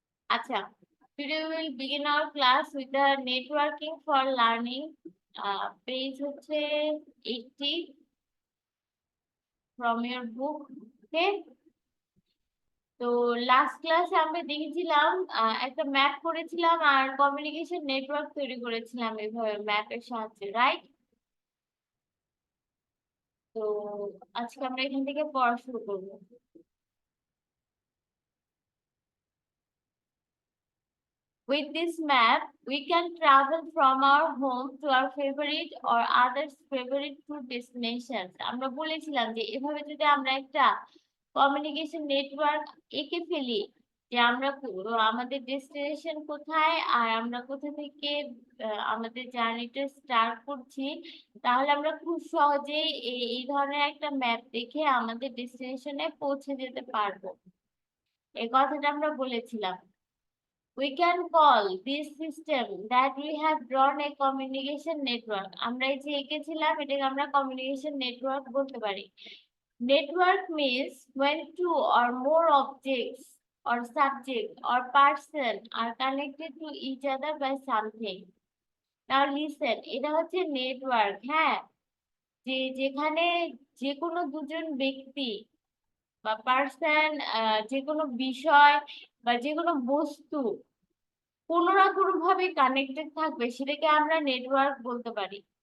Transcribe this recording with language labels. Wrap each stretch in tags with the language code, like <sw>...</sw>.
<en>আচ্ছা, today we will begin our class with the networking for learning. Page</en> <bn>হচ্ছে</bn> <en>80 from your book. Okay?</en> <bn>তো last ক্লাসে আমরা দেখেছিলাম একটা ম্যাপ করেছিলাম আর কমিউনিকেশন নেটওয়ার্ক তৈরি করেছিলাম এভাবে ম্যাপের সাহায্যে, রাইট? তো আজকে আমরা এখান থেকে পড়া শুরু করবো।</bn> <en>With this map, we can travel from our home to our favorite or others' favorite food destinations.</en> <bn>আমরা বলেছিলাম যে এভাবে যদি আমরা একটা কমিউনিকেশন নেটওয়ার্ক এঁকে ফেলি, যে আমরা আমাদের ডেস্টিনেশন কোথায় আর আমরা কোথা থেকে আমাদের জার্নিটা স্টার্ট করছি, তাহলে আমরা খুব সহজেই এই ধরনের একটা ম্যাপ দেখে আমাদের ডেস্টিনেশনে পৌঁছে যেতে পারবো। এই কথাটা আমরা বলেছিলাম।</bn> <en>We can call this system that we have drawn a communication network.</en> <bn>আমরা এই যে এঁকেছিলাম এটাকে আমরা communication network বলতে পারি।</bn> <en>Network means when two or more objects or subject or person are connected to each other by something. Now listen,</en> <bn>এটা হচ্ছে নেটওয়ার্ক, হ্যাঁ, যেখানে যে কোনো দুজন ব্যক্তি বা পার্সন, যে কোনো বিষয় বা যে কোনো বস্তু কোনো না কোনো ভাবে কানেক্টেড থাকবে, সেটাকে আমরা নেটওয়ার্ক বলতে পারি।</bn>